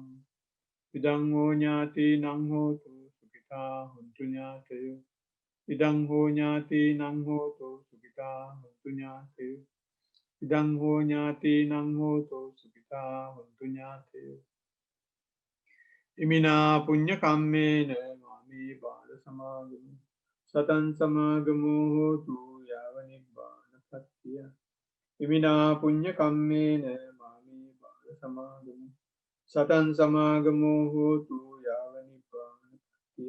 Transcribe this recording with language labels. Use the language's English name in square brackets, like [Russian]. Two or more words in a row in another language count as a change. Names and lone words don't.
[Pali] ඉදං හෝ ඥාතිනං හෝතු සුඛිතා හොන්තු ඥාතයෝ. ඉදං හෝ ඥාතිනං හෝතු සුඛිතා හොන්තු ඥාතයෝ. ඉදං හෝ ඥාතිනං හෝතු සුඛිතා හොන්තු ඥාතයෝ. ඉමිනා පුඤ්ඤ කම්මේන මාමේ බාල සමාගමු සතං සමාගමෝ හෝතු යාව නිබ්බානපත්තිය. ඉමිනා පුඤ්ඤ කම්මේන මාමේ බාල සමාගමු සතං සමාගමෝ හෝතු යාව නිබ්බානපත්තිය.